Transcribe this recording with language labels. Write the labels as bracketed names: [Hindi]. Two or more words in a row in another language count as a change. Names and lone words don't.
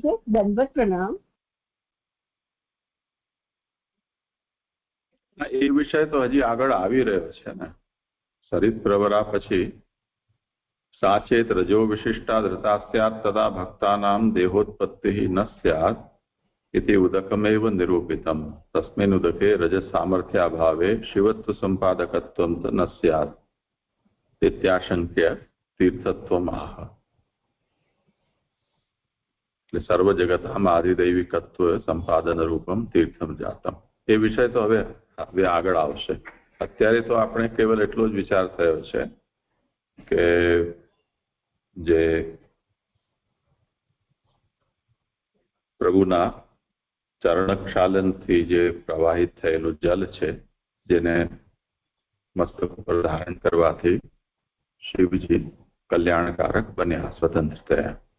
[Gujarati] દંડવત પ્રણામ. એ વિષય તો હજી આગળ આવી રહ્યો છે ને. [Sanskrit] सरित प्रवरा पछी साचेत रजो विशिष्टा धृता स्यात तदा भक्तानाम देहोत्पत्ति न स्यात इति उदकमेव निरूपितम्. तस्मिन् उदके रजस सामर्थ्याभावे शिवत्व संपादकत्वं न स्यात् इत्याशंक्य तीर्थत्वम् आह. [Gujarati] એટલે સર્વ જગતમાં [Sanskrit] आधिदैविकत्व संपादन रूपम तीर्थम जातम. [Gujarati] એ વિષય તો હવે આગળ આવશે. અત્યારે તો આપણે કેવલ એટલો જ વિચાર થયો છે કે જે પ્રભુના ચરણક્ષાલનથી જે પ્રવાહિત થયેલું જલ છે જેને મસ્તક ઉપર ધારણ કરવાથી શિવજી કલ્યાણકારક બન્યા, સ્વતંત્ર થયા.